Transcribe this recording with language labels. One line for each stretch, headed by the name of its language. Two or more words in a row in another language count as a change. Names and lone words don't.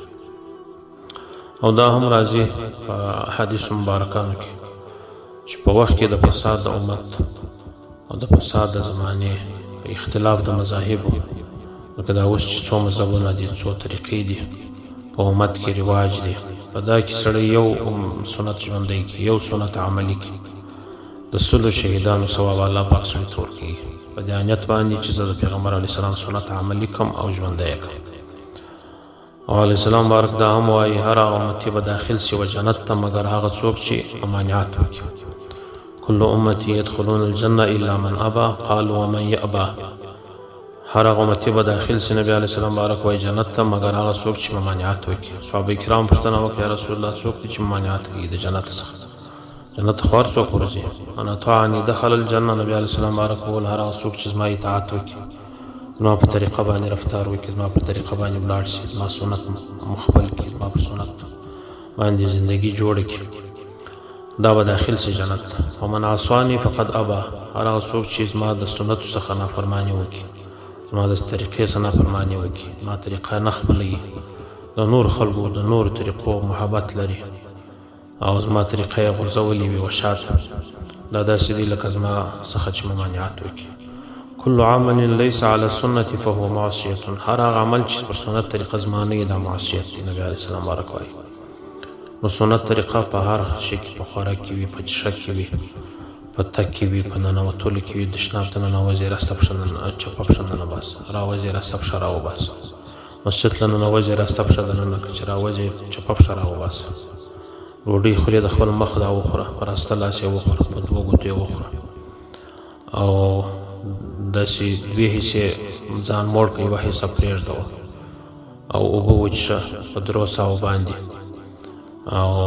Pashto: او دا هم راځي په حدیث مبارکانو کې چې په وخت کې د فساد د امت او د فساد د زمانې په اختلاف د مذاهبو، لکه دا اوس چې څو مذهبونه دي، څو طریقې دي په امت کې رواج دي، په دا کې سړی یو سنت ژوندی کړي، یو سنت عملي کړي، د سلو شهیدانو ثواب الله پاک سړي ته ورکوي په دې نیت باندې چې زه د پیغمبر
Arabic: علیه السلام
Pashto: سنت عملي کړم او ژوندی یې کړم. او
Arabic: علیه السلام
Pashto: بارک دا هم وایي هر هغه امتي به داخل شي و جنت ته مګر هغه څوک چې ممانعت وکړي.
Arabic: كل أمتي يدخلون الجنة إلا من أبى. قال: ومن يأبى؟
Pashto: هر هغه امتي به داخل شي نبي
Arabic: عليه السلام
Pashto: بارک وایي جنت ته مګر هغه څوک چې ممانعت وکړي. صحابه کرام پوښتنه وکړه:
Arabic: یا رسول الله
Pashto: څوک دي چې ممانعت کوي د جنت څخه؟ جنت خو هر څوک ورځي.
Arabic: من أطاعني دخل الجنة.
Pashto: نبي
Arabic: عليه السلام
Pashto: بارک وویل هر هغه څوک چې زما اطاعت وکړي، زما په طریقه باندې رفتار وکړي، زما په طریقه باندې ولاړ شي، زما سنت مخبل کړي، زما په سنت باندې زندگی جوړه کړي، دا به داخل شي جنت.
Arabic: ومن عصاني فقد أبى.
Pashto: هر هغه څوک چې زما د سنتو څخه نافرماني وکړي، زما د طریقې څخه نافرماني وکړي، زما طریقه نه خپلوي، د نور خلکو د نورو طریقو محبت لري او زما طریقه یې غورځولې وي وشاته، دا داسې دي لکه زما څخه چې ممانعت وکړي.
Arabic: كل عمل ليس على سنتي فهو معصية.
Pashto: هر هغه عمل چې پر سنت طریقه زما نه وي دا معصیت دی. نبي
Arabic: علیه السلام
Pashto: بارک وایي نو سنت طریقه په هر شي کې، په خوراک کې وي، په څښاک کې وي، په تګ کې وي، په ننوتلو کې وي، د شناب ته ننوځې راسته پښه چپه پښه ننباسه، راوځې راسته پښه راوباسه، مسجد ته ننوځې راسته پښه دننه کړه، چې راوځې چپه پښه راوباسه، ډوډۍ خورې د خپل مخ دا وخوره، په راسته لاس یې وخوره، په دوه ګوتو یې وخوره، او داسې دوې حصې ځان موړ کړه، یوه حصه پرېږده، او اوبه وڅښه په 3 ساعو باندې، او